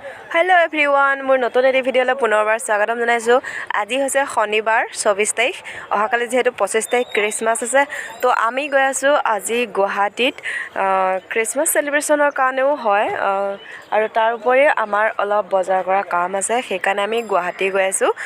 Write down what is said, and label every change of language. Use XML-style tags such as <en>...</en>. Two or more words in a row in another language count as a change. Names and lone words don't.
<en>Hello everyone</en> <as>মোৰ নতুন এটা ভিডিঅ'লৈ পুনৰবাৰ স্বাগতম জনাইছো আজি হৈছে শনিবাৰ 24 তাৰিখ অহাকালি যেহেতু 25 তাৰিখ ক্ৰিসমাস আছে তো আমি গৈ আছো আজি গুৱাহাটীত</as> <en>Christmas celebration</en> <as>কাৰণেও হয় আৰু তাৰ উপৰি আমাৰ অলপ বজাৰ কৰা কাম আছে সেইকাৰণে আমি গুৱাহাটী গৈ আছো</as>